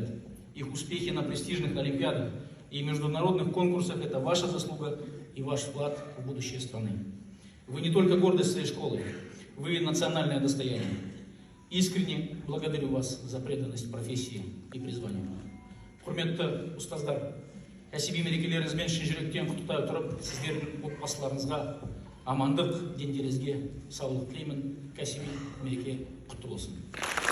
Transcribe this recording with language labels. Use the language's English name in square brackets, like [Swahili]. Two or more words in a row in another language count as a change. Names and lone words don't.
[Russian] Их успехи на престижных олимпиадах и международных конкурсах – это ваша заслуга и ваш вклад в будущее страны. Вы не только гордость своей школы, вы национальное достояние. Искренне благодарю вас за преданность профессии и призванию. [Kazakh] Құрметті ұстаздар, кәсіби мерекелеріңізбен шын жүректен құттықтай отырып, сіздердің отбасыларыңызға амандық, дендеріңізге саулық тілеймін. Кәсіби мереке құтты болсын.